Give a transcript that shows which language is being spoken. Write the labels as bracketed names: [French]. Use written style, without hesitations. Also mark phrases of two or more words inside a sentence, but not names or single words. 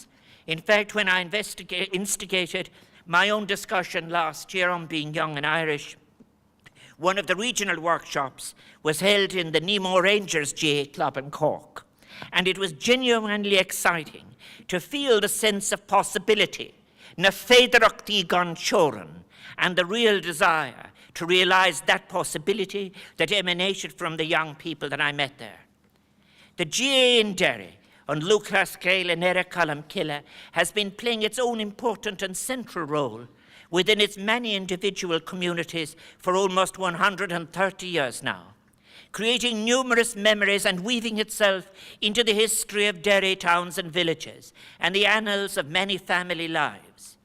[English] In fact, when I instigated my own discussion last year on being young and Irish, one of the regional workshops was held in the Nemo Rangers GAA Club in Cork, and it was genuinely exciting to feel the sense of possibility, [Irish] na féidirachtaí gan teorann, [English] and the real desire to realize that possibility that emanated from the young people that I met there. The GAA in Derry, on Lucas Gael and Eric Killa, has been playing its own important and central role within its many individual communities for almost 130 years now, creating numerous memories and weaving itself into the history of Derry towns and villages and the annals of many family lives.